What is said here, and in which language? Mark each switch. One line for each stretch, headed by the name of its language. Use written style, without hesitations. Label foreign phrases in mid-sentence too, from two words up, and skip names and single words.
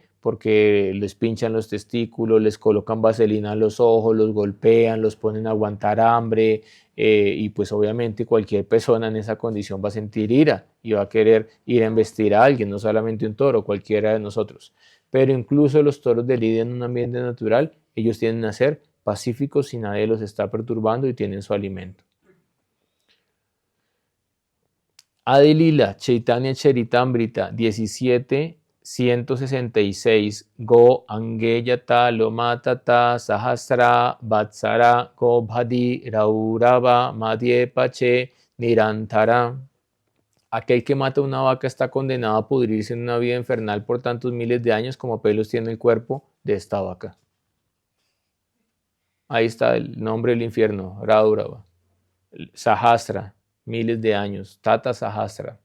Spanish: Porque les pinchan los testículos, les colocan vaselina en los ojos, los golpean, los ponen a aguantar hambre y pues obviamente cualquier persona en esa condición va a sentir ira y va a querer ir a embestir a alguien, no solamente un toro, cualquiera de nosotros. Pero incluso los toros de lidia en un ambiente natural, ellos tienden a ser pacíficos si nadie los está perturbando y tienen su alimento.
Sanskrit: Adilila, Chaitanya Charitamrita 17.166 गो अङ्गेयत लोमतत सहस्र वत्सर गो बधी रौरव मध्ये पचे निरन्तर.
Spanish: Aquel que mata una vaca está condenado a pudrirse en una vida infernal por tantos miles de años como pelos tiene el cuerpo de esta vaca. Ahí está el nombre del infierno, Raurava. Sahasra, miles de años,
Sanskrit: तत सहस्र.